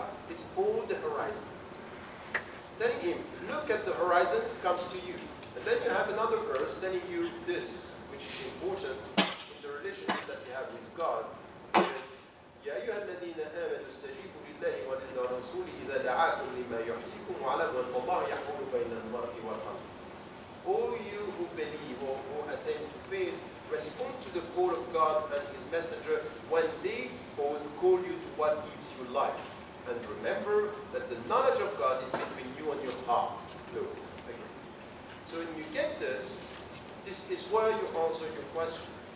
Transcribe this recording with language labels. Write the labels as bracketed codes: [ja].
[en] It's all the horizon. Telling him, look at the horizon, it comes to you. And then you have another verse telling you this, which is important in the relationship that you have with God. [ar] يا أيها الذين آمنوا استجيبوا لله وللرسول إذا دعاكم لما يحييكم واعلموا أن الله يحول بين المرء والقلب. [en] All you who believe or who attain to faith, respond to the call of God and His messenger when they call you to what gives you life. And remember that the knowledge of God is between you and your heart. Close. Okay. So when you get this, this is where you answer your question.